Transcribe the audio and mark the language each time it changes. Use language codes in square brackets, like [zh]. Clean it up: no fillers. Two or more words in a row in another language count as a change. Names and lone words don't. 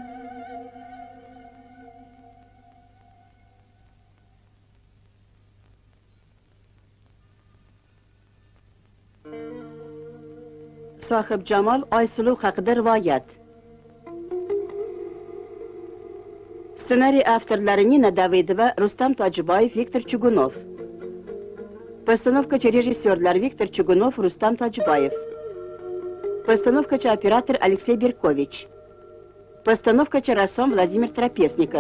[uz] Sohib Jamol Oysuluv haqida rivoyat. Ssenariy avtorlari Nina Davidova, Rustam Tojiboyev, Viktor Chugunov. Постановкачы режиссерлар Виктор Чугунов, Рустам Таджибаев. Постановкачы оператор Алексей Беркович. Постановкачы рассом Владимир Трапезников.